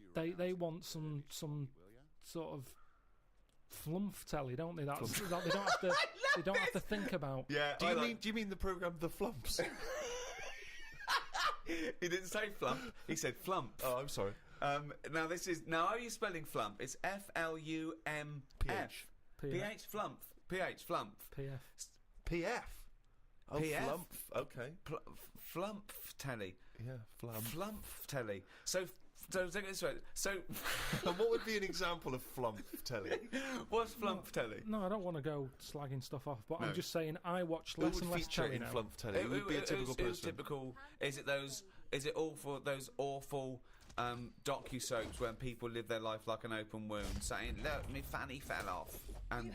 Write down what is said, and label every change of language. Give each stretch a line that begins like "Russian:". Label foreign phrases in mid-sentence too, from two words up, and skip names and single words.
English: They want some sort of flumph telly, don't they? That's that they don't have to. They don't have to think about. Yeah. Do you mean the programme The Flumps? He didn't say flump. He said flump. Oh, I'm sorry. Now how are you spelling flump? It's FLUMF. PH flump. PH flump. PF. PF. Oh, PF? Flump. Okay. Flump telly. Yeah, flump. Flump telly. So take it this way. So, and what would be an example of flump telly? What's flump telly? No, I don't want to go slagging stuff off, but No. I'm just saying I watch Who less would and less feature telly in now. flump telly? Who would be a typical person? Typical? Is it all for those awful docu-soaps when people live their life like an open wound, saying, "Look, me fanny fell off," and